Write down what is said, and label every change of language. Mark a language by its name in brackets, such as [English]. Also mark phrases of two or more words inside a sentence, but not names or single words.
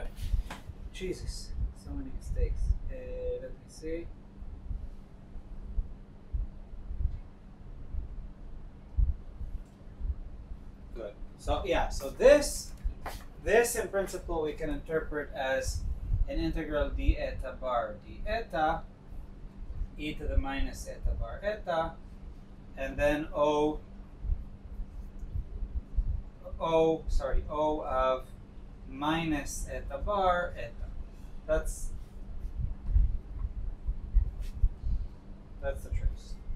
[English] Jesus, so many mistakes. Let me see. Good. So yeah, so this in principle we can interpret as an integral d eta bar d eta e to the minus eta bar eta, and then O of minus eta bar eta. That's the trace.